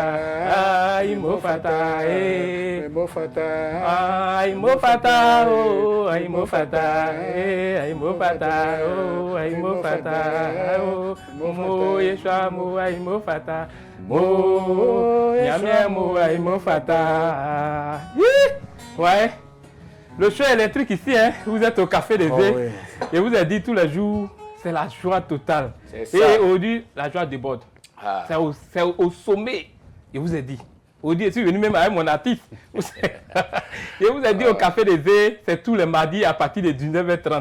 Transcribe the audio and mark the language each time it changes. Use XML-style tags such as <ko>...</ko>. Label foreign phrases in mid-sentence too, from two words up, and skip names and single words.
<fr>Ay mo fata. Mo fata. Ay mo fata. Oh ay mo fata. Ay mo fata. Oh ay mo fata. Mo Yeshua mo ay mo fata. Mo Yeshua mo ay mo fata. Ouais. Le show électrique ici, hein, vous êtes au Café des Zé. Oui. Et vous avez dit tous les jours, c'est la joie totale. Et aujourd'hui, la joie déborde. Ah. C'est au sommet. Et vous avez dit. Aujourd'hui, je suis venu même avec mon artiste. Et vous avez dit au Café des Zé, c'est tous les mardis à partir de 19h30.</fr>